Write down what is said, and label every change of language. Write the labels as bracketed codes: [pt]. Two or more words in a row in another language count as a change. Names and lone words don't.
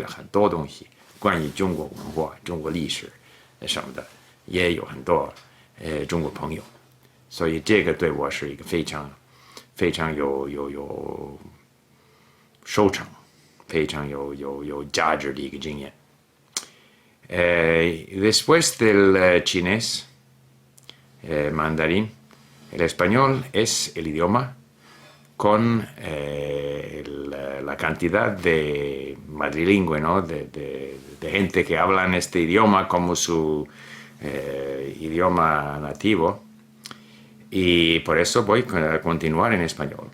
[zh] 了很多东西，关于中国文化、中国历史什么的，也有很多中国朋友，所以这个对我是一个非常非常有收成、非常有价值的一个经验。 [es] Después del chinés, mandarín, el español es el idioma con la cantidad de madrilingüe, ¿no? de gente que hablan este idioma como su idioma nativo, y por eso voy a continuar en español.